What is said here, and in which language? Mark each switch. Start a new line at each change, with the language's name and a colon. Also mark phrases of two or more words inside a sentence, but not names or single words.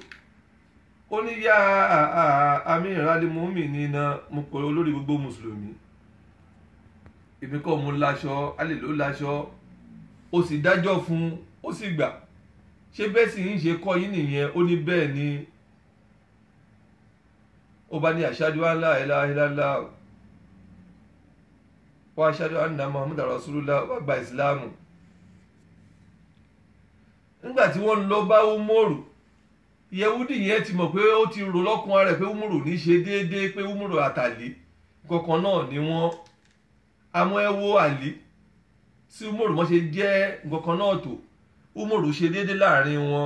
Yoruba: Ó ní yá
Arabic: أمير المؤمنين,
Yoruba: mo pè olórí gbogbo mùsùlùmí, èmi kọ́ mo láṣọ, Àlí ló láṣọ, ó sì dájọ́ fún, ó sì gbà. ṣé bẹ́ẹ̀ sì ń ṣe kọ́ yín nìyẹn? Ó ní bẹ́ẹ̀ ni. Ó bá ní
Arabic: أشهد أن لا إله إلا الله وأشهد أن محمدا رسول الله,
Yoruba: wá gba ìsìláàmù. Nígbà tí wọ́n lọ bá Umaru, Yẹhudi yẹn ti mọ̀ pé ó ti rò lọ́kùn rẹ̀ pé Umaru ní ṣe déédéé, pé Umaru àtàlí kankan náà ni wọ́n. Àmọ́ ẹ wo Àlí tí Umaru mọ́ ṣe jẹ́ kankan náà tó, Umaru ṣe déédéé láàrin wọn.